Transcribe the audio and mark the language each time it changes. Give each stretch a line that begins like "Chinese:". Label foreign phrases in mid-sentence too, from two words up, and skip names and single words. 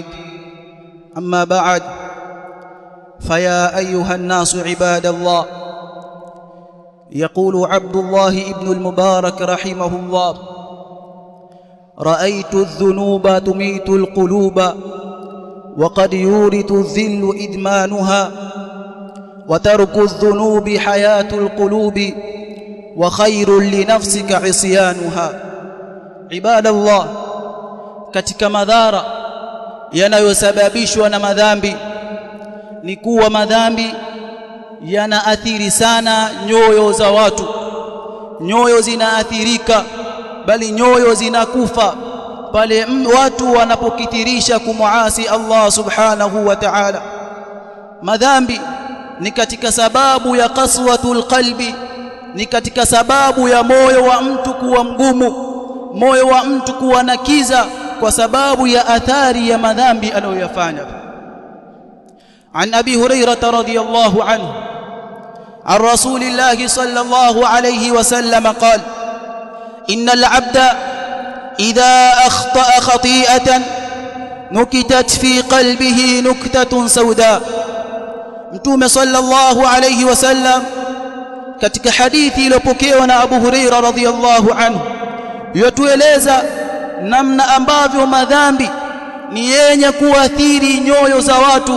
Arabic: أما بعد، فيا أيها الناس عباد الله، يقول عبد الله بن المبارك رحمه الله: رأيت الذنوب تميت القلوب وقد يورث الذل إدمانها وترك الذنوب حياة القلوب وخير لنفسك عصيانها. عباد الله،
Swahili: katika madhara yanayosababishwa na madhambi ni kuwa madhambi yanaathiri sana nyoyo za watu. Nyoyo zinaathirika, bali nyoyo zinakufa pale watu wanapokithirisha kumuasi Allah
Arabic: سبحانه وتعالى.
Swahili: Madhambi ni katika sababu ya
Arabic: قسوة القلب,
Swahili: ni katika sababu ya moyo wa mtu kuwa mgumu, moyo wa mtu kuwa na kiza kwa sababu ya athari ya madhambi anayoyafanya.
Arabic: عن أبي هريرة رضي الله عنه عن رسول الله صلى الله عليه وسلم قال: إن العبد إذا أخطأ خطيئة نكتت في قلبه نكتة سوداء.
Swahili: Mtume
Arabic: صلى الله عليه وسلم
Swahili: katika hadithi iliyopokewa na Abu Hurairah
Arabic: رضي الله عنه
Swahili: yotueleza namna ambavyo madhambi ni yenye kuathiri nyoyo za watu.